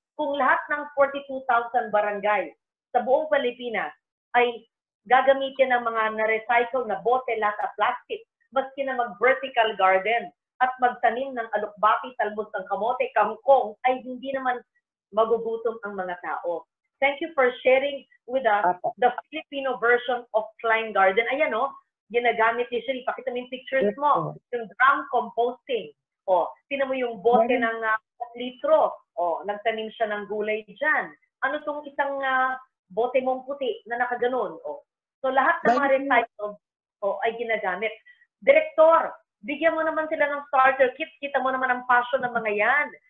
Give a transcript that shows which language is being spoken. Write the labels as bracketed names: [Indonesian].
[Filipino] kung lahat ng 42,000 barangay sa buong Pilipinas ay gagamitin ng mga na-recycle na bote, lata, plastic, maski na mag-vertical garden at magtanim ng alukbaki, talbos ng kamote, kangkong, ay hindi naman magugutom ang mga tao. [English] Thank you for sharing with us the Filipino version of Klein Garden. [Filipino] Ayan o, ginagamit ni Sherry. Pakita mo yung pictures mo. Yung drum composting. O, tinan mo yung bote ng litro. O, nagtanim siya ng gulay dyan. Ano tong isang bote mong puti na nakaganon? O, so lahat ng mga recycled ay ginagamit. Direktor, bigyan mo naman sila ng starter kit. Kita mo naman ang passion ng mga yan.